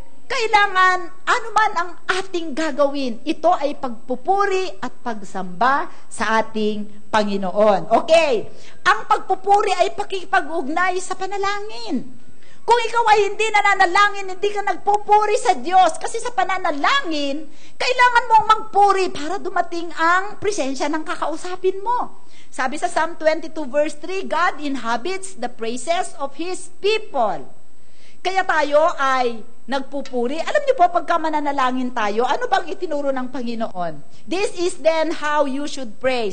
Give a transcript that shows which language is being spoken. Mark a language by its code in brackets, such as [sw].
[tl] Kailangan, anuman ang ating gagawin, ito ay pagpupuri at pagsamba sa ating Panginoon. Okay, ang pagpupuri ay pakikipag-ugnay sa panalangin. Kung ikaw ay hindi nananalangin, hindi ka nagpupuri sa Diyos, kasi sa pananalangin, kailangan mong magpuri para dumating ang presensya ng kakausapin mo. Sabi sa [en] Psalm 22 verse 3, God inhabits the praises of His people. [tl] Kaya tayo ay nagpupuri. Alam niyo po, pagka mananalangin tayo, ano bang itinuro ng Panginoon? [en] This is then how you should pray.